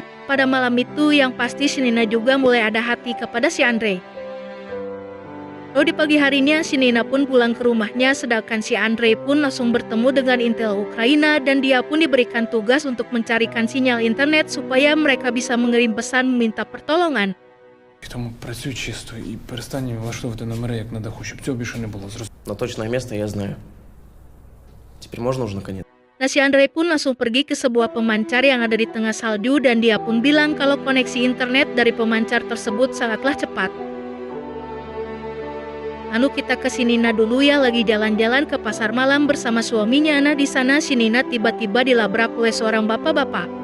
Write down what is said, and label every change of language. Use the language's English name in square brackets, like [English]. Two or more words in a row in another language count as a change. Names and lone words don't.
[Indonesian] Pada malam itu yang pasti si Nina juga mulai ada hati kepada si Andrei. Lalu di pagi harinya si Nina pun pulang ke rumahnya sedangkan si Andrei pun langsung bertemu dengan Intel Ukraina dan dia pun diberikan tugas untuk mencarikan sinyal internet supaya mereka bisa mengirim pesan meminta pertolongan. [Ukrainian] Тому працюй чисто і перестань влаштовувати номери, як на даху, щоб цього більше не було. [Russian] Но точное место я знаю. Теперь можно уже наконец? [Indonesian] Nah si Andrei pun langsung pergi ke sebuah pemancar yang ada di tengah salju dan dia pun bilang kalau koneksi internet dari pemancar tersebut sangatlah cepat. Lalu kita ke si Nina dulu ya, lagi jalan-jalan ke pasar malam bersama suaminya. Nah di sana si Nina tiba-tiba dilabrak oleh seorang bapak-bapak.